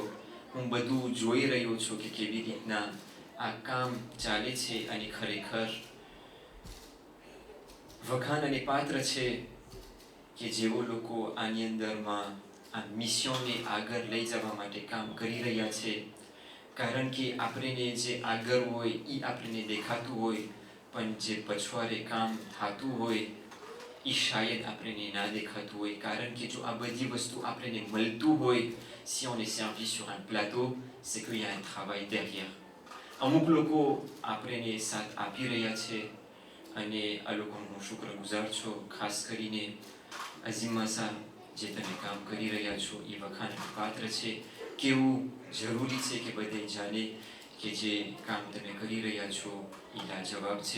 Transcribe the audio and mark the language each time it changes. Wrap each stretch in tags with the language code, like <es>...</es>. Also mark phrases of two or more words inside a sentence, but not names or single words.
<gu>હું બધું જોઈ રહ્યો છું કે કેવી રીતના આ કામ ચાલે છે, અને ખરેખર વખાણ અને પાત્ર છે કે જેઓ લોકો આની અંદરમાં આ મિશનને આગળ લઈ જવા માટે કામ કરી રહ્યા છે. કારણ કે આપણને જે આગળ હોય એ આપણને દેખાતું હોય, પણ જે પછવારે કામ થતું હોય એ શાયદ આપણને ના દેખાતું હોય. કારણ કે જો આ બધી વસ્તુ આપણને મળતું હોય,</gu> <fr>si on est servi sur un plateau, c'est qu'il y a un travail derrière.</fr> <gu>અમુક લોકો આપણને સાથ આપી રહ્યા છે અને આ લોકોનો હું શુક્રગુજાર છું. ખાસ કરીને અઝીમ માસા જે તમે કામ કરી રહ્યા છો એ વખાણનું પાત્ર છે. કેવું જરૂરી છે કે બધે જાણે કે જે કામ તમે કરી રહ્યા છો એ લાજવાબ છે.</gu>